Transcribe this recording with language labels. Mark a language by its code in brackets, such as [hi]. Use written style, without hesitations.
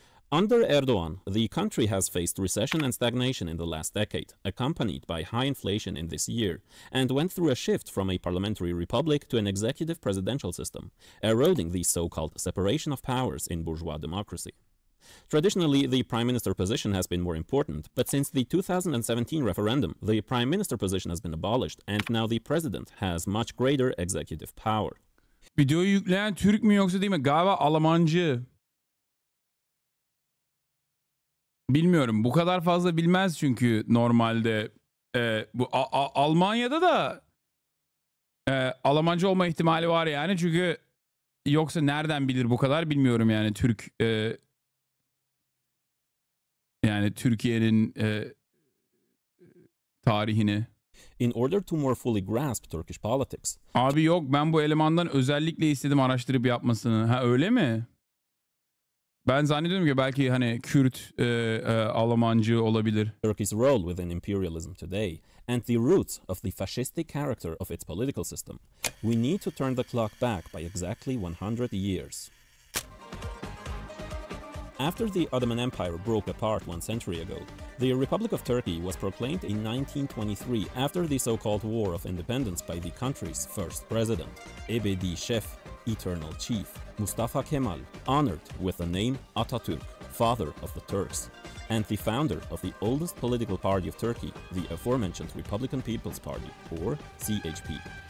[en] Under Erdogan, the country has faced recession and stagnation in the last decade, accompanied by high inflation in this year, and went through a shift from a parliamentary republic to an executive presidential system, eroding the so-called separation of powers in bourgeois democracy. Traditionally, the prime minister position has been more important, but since the 2017 referendum, the prime minister position has been abolished, and now the president has much greater executive power. [tr] Videoyu yükleyen Türk mü yoksa değil mi? Galiba Almancı. Bilmiyorum. Bu kadar fazla bilmez çünkü normalde. Bu Almanya'da da Almancı olma ihtimali var yani. Çünkü yoksa nereden bilir bu kadar bilmiyorum yani Türk yani Türkiye'nin tarihini. [en] In order to more fully grasp Turkish politics. [tr] Abi yok, ben bu elemandan özellikle istedim araştırıp yapmasını. Ha öyle mi? Ben zannediyorum ki belki hani Kürt Almancı olabilir. [en] Turkey's role within imperialism today and the roots of the fascistic character of its political system. We need to turn the clock back by exactly 100 years. After the Ottoman Empire broke apart 1 century ago, the Republic of Turkey was proclaimed in 1923 after the so-called War of Independence by the country's first president, Ebedi Şef, Eternal Chief, Mustafa Kemal, honored with the name Atatürk, Father of the Turks, and the founder of the oldest political party of Turkey, the aforementioned Republican People's Party, or CHP.